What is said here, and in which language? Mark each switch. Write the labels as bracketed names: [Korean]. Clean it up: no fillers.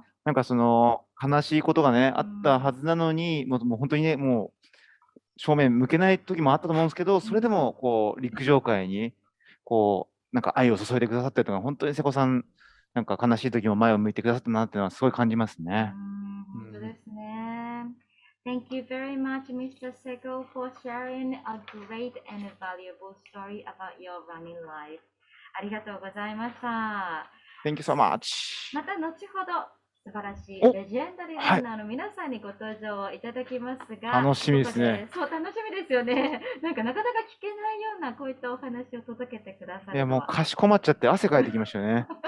[Japanese] なんかその悲しいことがね、あったはずなのに、もう本当にね、もう正面向けない時もあったと思うんですけど、それでもこう陸上界にこうなんか愛を注いでくださってるのが、本当に瀬古さん、なんか悲しい時も前を向いてくださったなっていうのはすごい感じますね。本当ですね。 [English] Thank you very much, Mr. Seko, for sharing a great and valuable story about your running life. [Japanese] ありがとうございました。 [English] Thank you so much. [Japanese] また後ほど素晴らしいレジェンダリーランナーの皆さんにご登場いただきますが、楽しみですね。そう、楽しみですよね。なんかなかなか聞けないようなこういったお話を届けてくださる。いや、もうかしこまっちゃって汗かいてきましたよね。